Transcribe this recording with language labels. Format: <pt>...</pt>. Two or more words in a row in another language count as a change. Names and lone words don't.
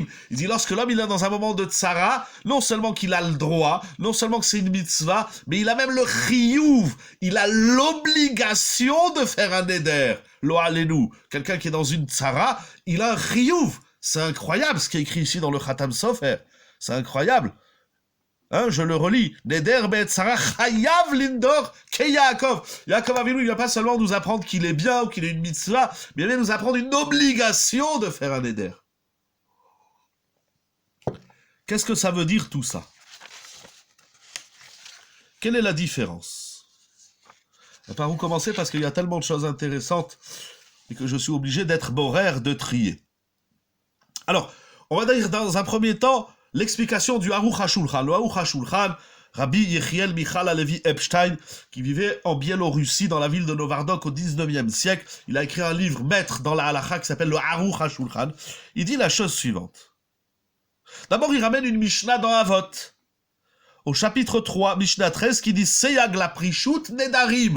<fr>Il dit, lorsque l'homme il est dans un moment de tsara, non seulement qu'il a le droit, non seulement que c'est une mitzvah, mais il a même le chiyuv, il a l'obligation de faire un neder.</fr> <he>לא עלינו,</he> <fr>quelqu'un qui est dans une tsara, il a un chiyuv. C'est incroyable ce qui est écrit ici dans le Khatam Sofer. C'est incroyable. Hein, je le relis.</fr> <he>נדר בעת צרה חייב לנדור כיעקב.</he> <fr>Yaakov Avinu, il ne va pas seulement nous apprendre qu'il est bien ou qu'il est une mitzvah, mais il va nous apprendre une obligation de faire un neder. Qu'est-ce que ça veut dire tout ça? Quelle est la différence? Par où commencer? Parce qu'il y a tellement de choses intéressantes et que je suis obligé d'être boraire, de trier. Alors, on va dire dans un premier temps l'explication du Aruch HaShulchan. Le Aruch HaShulchan, Rabbi Yechiel Michal Halevi Epstein, qui vivait en Biélorussie, dans la ville de Novardok au 19e siècle. Il a écrit un livre maître dans la halakha qui s'appelle le Aruch HaShulchan. Il dit la chose suivante. D'abord, il ramène une Mishnah dans Avot, au chapitre 3, Mishnah 13, qui dit</fr> <he>סייג לפרישות נדרים.</he>